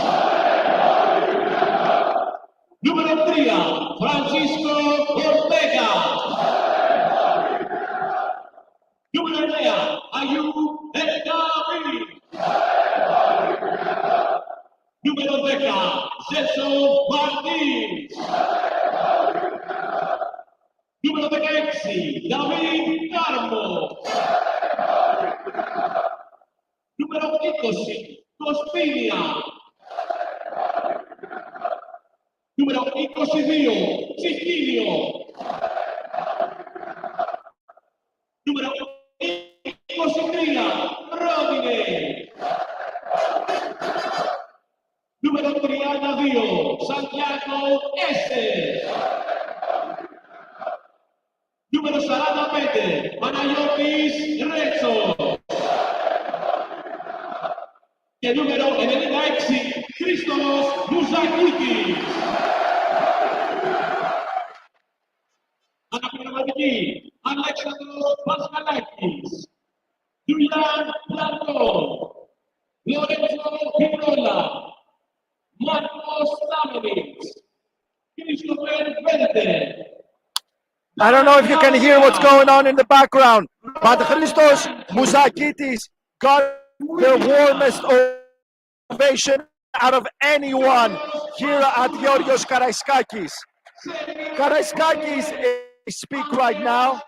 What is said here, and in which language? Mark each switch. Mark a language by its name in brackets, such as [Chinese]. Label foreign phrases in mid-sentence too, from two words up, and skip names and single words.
[Greek] Νούμερο 3, Φρανσίσκο Ορτέγα. Νούμερο 9, Αγίου Ελκάβη. Νούμερο 10, Ζέσο Μαρτίνς. [Portuguese] Número 16, David Carmo. Número 20, Costinia. Número 22, Sicilio. Número 23, Rodine. Número 32, Santiago Estes. Número 45, [Greek] Παναγιώτης Ρέτσος. Και νούμερο 96, Χρήστος Μουζακούτης. Αναπληρωματική, Αλέξανδρος Πασχαλάκης. Γιουλιάν Πλατών. Λορέντσο Πινόλα. Μάρκος Στάμενιτς. Κριστοφέρ Βέντερ. [English] I don't know if you can hear what's going on in the background, but Christos Mouzakitis got the warmest ovation out of anyone here at Giorgos Karaiskakis. Karaiskakis speak right now.